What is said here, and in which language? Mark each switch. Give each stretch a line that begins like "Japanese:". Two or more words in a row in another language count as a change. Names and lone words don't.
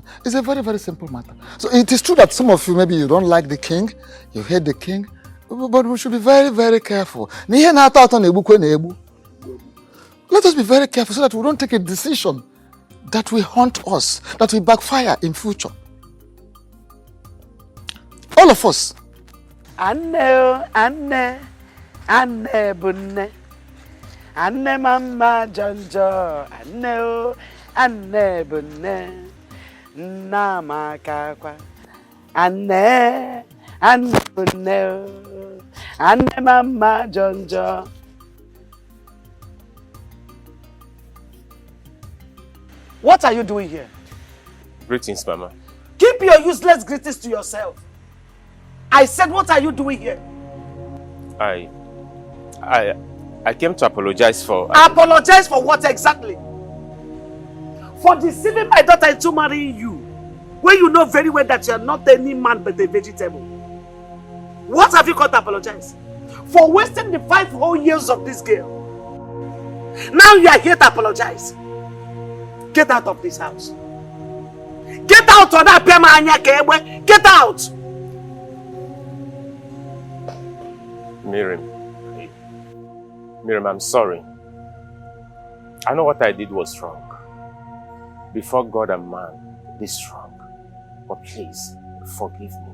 English: It's a very, very simple matter. So it is true that some of you, maybe you don't like the king, you hate the king, but we should be very, very careful. Let us be very careful so that we don't take a decision that will haunt us, that will backfire in future. All of us. Anne bunne. Anne mama jonjo. Anne bunne. Nama kakwa. Anne bunne. Anne mama jonjo. What are you doing here? Greetings, Mama. Keep your useless greetings to yourself. I said, what are you doing here? I came to apologize for... Apologize for what exactly? For deceiving my daughter into marrying you, when you know very well that you are not any man but a vegetable. What have you got to apologize? For wasting the 5 whole years of this girl. Now you are here to apologize. Get out of this house. Get out of that pema anya kewe. Get out. Miriam, I'm sorry. I know what I did was wrong. Before God and man, this wrong. But please, forgive me.